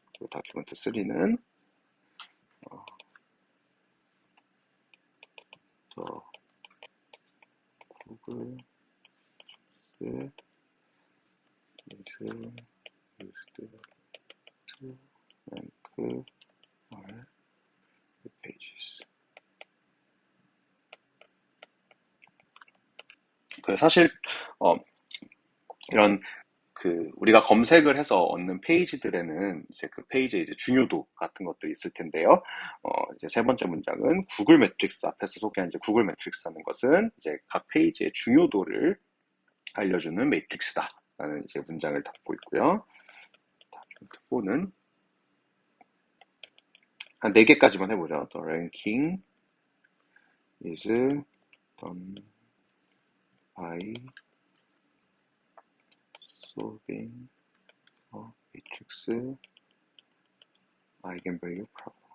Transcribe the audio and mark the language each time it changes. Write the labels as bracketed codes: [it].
[ko] 다큐멘트 3는 [en] 더 구글 is used to rank our pages. [ko] 사실 이런 우리가 검색을 해서 얻는 페이지들에는 이제 그 페이지의 이제 중요도 같은 것들이 있을 텐데요. 이제 세 번째 문장은 구글 매트릭스 앞에서 소개한 이제 구글 매트릭스라는 것은 이제 각 페이지의 중요도를 알려주는 매트릭스다라는 이제 문장을 담고 있고요. 다큐멘트 4는 한 4개까지만 해보죠. [en] The ranking is done by solving a matrix eigenvalue problem.